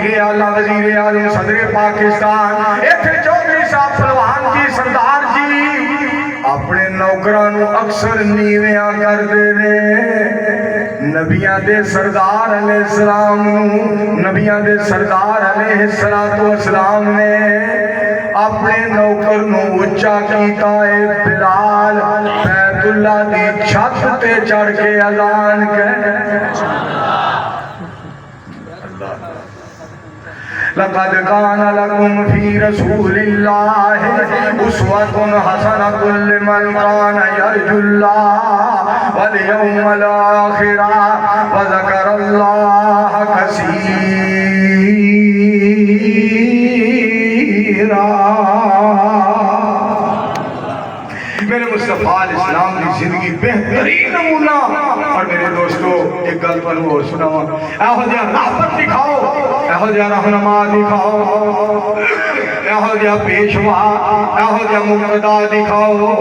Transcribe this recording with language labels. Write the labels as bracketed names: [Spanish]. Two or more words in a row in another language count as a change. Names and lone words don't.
[Punjabi] اعلیٰ وزیر اعظم صدر پاکستان ایتھے چودھری صاحب پہلوان جی سردار جی اپنے نوکرانو اکثر نیویاں کر دے رہے نبیاں دے سردار [Arabic] علیہ السلام [Punjabi] نبیاں دے سردار [Arabic] علیہ السلام [Punjabi] نے اپنے نوکر نو اچا کیتا ہے بلال بیت اللہ دی چھت تے چڑھ کے اذان کہے [Arabic] لقد كان لكم في رسول الله أسوة حسنة لمن كان يرجو الله واليوم الآخر وذكر الله [Punjabi] كثيرا [Urdu] میرے مصطفیٰ علیہ السلام کی زندگی بہترین نمونہ اور میرے دوستو [Punjabi] ایک گل پر وہ سناواں ایہو جہاں رحمت دکھاؤ ایہو جہاں رہنما دکھاؤ ایہو جہاں پیشوا ایہو جہاں مقتدا دکھاؤ